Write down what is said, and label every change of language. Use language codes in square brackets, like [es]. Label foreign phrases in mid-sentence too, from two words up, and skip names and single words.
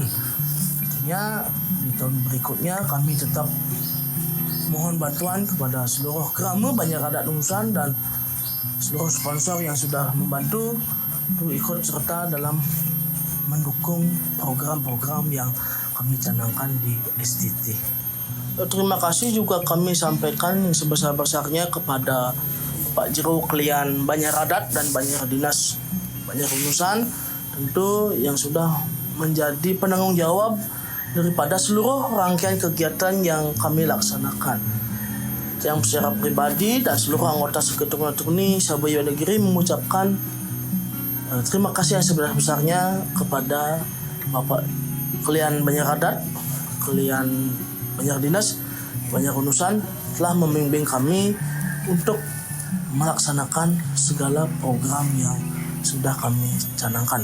[id] Tentunya di tahun berikutnya kami tetap mohon bantuan kepada seluruh Kerama, banyak adat Unusan, dan seluruh sponsor yang sudah membantu untuk ikut serta dalam mendukung program-program yang kami canangkan di STT. Terima kasih juga kami sampaikan yang sebesar-besarnya kepada Pak Jero Klian Banjar Adat dan Banjar Dinas Banjar Unusan, tentu yang sudah menjadi penanggung jawab daripada seluruh rangkaian kegiatan yang kami laksanakan. Yang secara pribadi dan seluruh anggota Sekutu Tuni Sabaya Wonogiri mengucapkan terima kasih yang sebesar-besarnya kepada Bapak Klian Banjar Adat, Klian Banjar Dinas Banjar Unusan telah membimbing kami untuk melaksanakan segala program yang sudah kami canangkan.